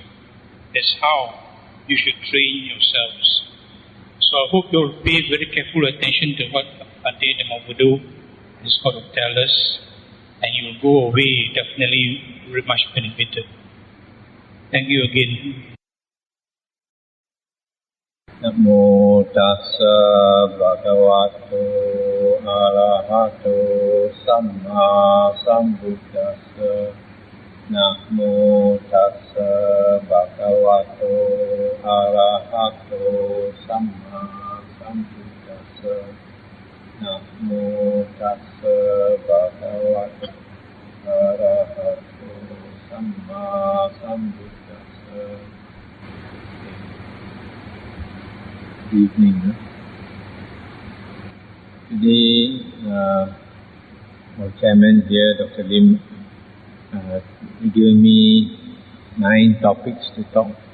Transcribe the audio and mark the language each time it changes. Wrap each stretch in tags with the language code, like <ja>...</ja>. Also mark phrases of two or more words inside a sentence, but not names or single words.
<en>That's how you should train yourselves. So I hope you'll pay very careful attention to what Ade Dhammabuddha is going to tell us, and you'll go away definitely very much benefited. Thank you again.</en> <pi>Namo tassa bhagavato arahato samma sambuddhassa. Namo tassa bhagavato arahato samma sambuddhassa. Namo tassa bhagavato arahato samma sambuddhassa.</pi> <en>Good evening. Today, our chairman here, Dr. Lim, given me 9 topics to talk.</en>